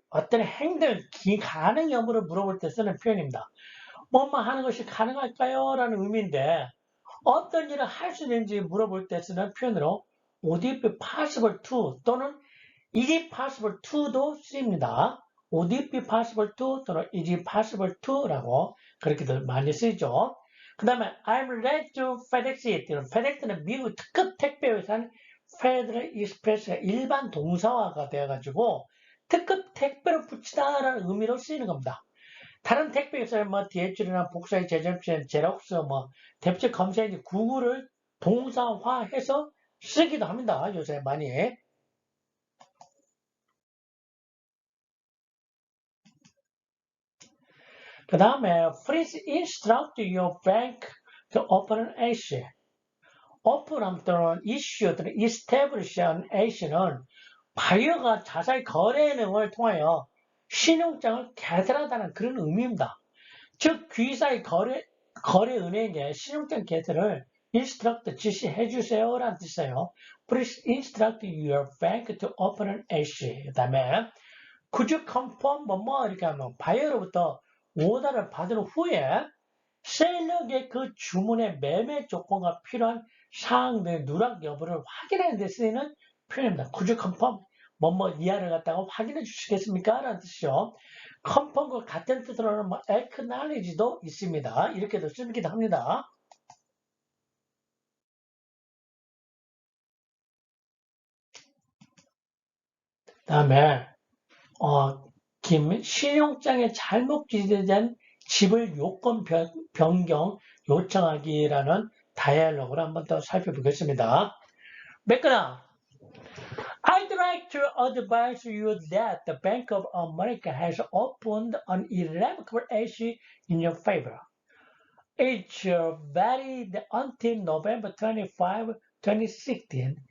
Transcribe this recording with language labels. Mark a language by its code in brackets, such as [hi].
[ko] 어떤 행동, 가능 여부를 물어볼 때 쓰는 표현입니다. 뭐뭐 하는 것이 가능할까요? 라는 의미인데 어떤 일을 할 수 있는지 물어볼 때 쓰는 표현으로 [en] Would it be possible to [ko] 또는 [en] Is it possible to [ko] 도 쓰입니다. [en] Would it be possible to 또는 Is it possible to [ko] 라고 그렇게들 많이 쓰이죠. 그 다음에 [en] I'm ready to FedEx it. [ko] FedEx는 미국 특급 택배회사인 Federal Express가 일반 동사화가 되어가지고 특급 택배를 붙이다라는 의미로 쓰이는 겁니다. 다른 택배회사는 DHL이나 복사의 제작진, 제록스, 대표적 검색이 구글을 동사화해서 쓰기도 합니다. 요새 많이. 그 다음에 [en] please instruct your bank to open an AC. [ko] open 또는 issue 또는 establish an AC는 바이어가 자사의 거래 내용을 통하여 신용장을 개설하다는 그런 의미입니다. 즉 귀사의 거래은행에 신용장 개설을 instruct 지시해 주세요라는 뜻이에요. [en] Please instruct your bank to open an AC. [ko] 그 다음에 [en] could you confirm [ko] 이렇게 하면 바이어로부터 오더를 받은 후에 셀러에게 그 주문의 매매 조건과 필요한 사항들의 누락 여부를 확인하는 데 쓰이는 표현입니다. [en] Could you confirm? [ko] 이하를 갖다가 확인해 주시겠습니까? 라는 뜻이죠. confirm과 같은 뜻으로는 acknowledge도 있습니다. 이렇게도 쓰기도 합니다. 다음에 신용장에 잘못 기재된 지불 요건 변경 요청하기라는 다이얼로그를 한번 더 살펴보겠습니다. [en] 맥거나 I'd like to advise you that the Bank of America has opened an irrevocable issue in your favor. It's valid until November 25, 2016.